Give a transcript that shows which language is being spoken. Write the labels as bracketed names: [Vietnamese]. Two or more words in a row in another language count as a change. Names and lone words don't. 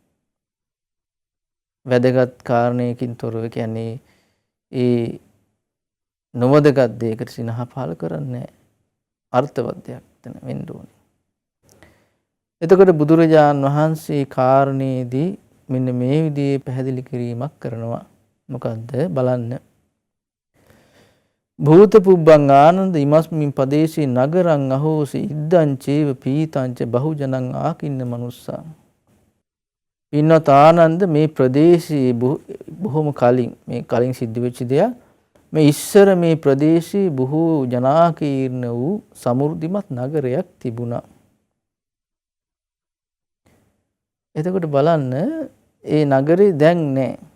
[Sinhala] වැදගත් කාරණයකින් තොරව කියන්නේ ඒ නොවදගත් දෙයකට සිනහ පහළ කරන්නේ නැහැ. අර්ථවත් දෙයක් තන වෙන්න ඕනේ. එතකොට බුදුරජාන් වහන්සේ කාරණේදී මෙන්න මේ විදිහේ පැහැදිලි කිරීමක් කරනවා. මොකද්ද බලන්න. [Pali] භූත පුබ්බං ආනන්ද ඉමස්මින් පදේශේ නගරං අහෝසි ඉද්දං චේව පීතං ච බහුජනං ආකින්න මනුස්සා. [Sinhala] පින්වත් ආනන්ද මේ ප්‍රදේශයේ බොහොම කලින් සිද්ධ වෙච්ච දෙයක්. මේ ඉස්සර මේ ප්‍රදේශයේ බොහෝ ජනාකීර්ණ වූ සමෘද්ධිමත් නගරයක් තිබුණා. එතකොට බලන්න ඒ නගරේ දැන් නැහැ.